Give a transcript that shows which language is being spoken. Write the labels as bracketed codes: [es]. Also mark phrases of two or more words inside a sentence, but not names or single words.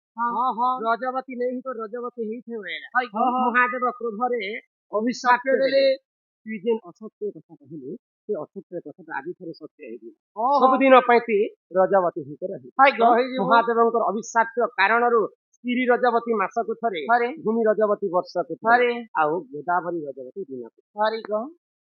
[or] हाँ हाँ ରଜବତୀ ନେଇ ତ ରଜବତୀ ହେଇଥିବ हाय गो ମହାଦେବ କ୍ରୋଧରେ ଅଭିଶାପ ଦେଲେ ତୁଇ ଯେନ୍ ଅସତ୍ୟ କଥା କହିଲୁ ସେ ଅସତ୍ୟ କଥାଟା ଆଜି ଥରେ ସତ୍ୟ ହେଇଯିବ ସବୁଦିନ ପାଇଁ ତୁଇ ରଜବତୀ ହେଇକି ରହିବୁ हाय गो ମହାଦେବଙ୍କର ଅଭିଶାପ୍ତ କାରଣରୁ ସ୍ତ୍ରୀ ରଜବତୀ ମାସକୁ ଥରେ हरे ଭୂମି ରଜବତୀ ବର୍ଷକୁ ଥରେ हरे ଆଉ ଗୋଦାବରୀ ରଜବତୀ ଦିନକୁ हरे गो